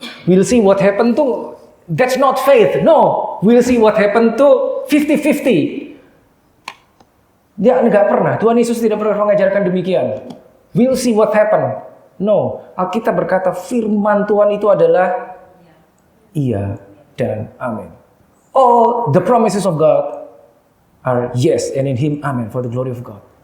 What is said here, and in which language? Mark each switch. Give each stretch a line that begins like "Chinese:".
English: We'll see what happen tuh, that's not faith. No, we'll see what happen tuh 50-50.
Indonesian: Dia enggak pernah. Tuhan Yesus tidak pernah mengajarkan demikian.
English: We'll see what happen.
Indonesian: No, Alkitab berkata firman Tuhan itu adalah iya dan amin.
English: All the promises of God are yes, and in Him amen, for the glory of God.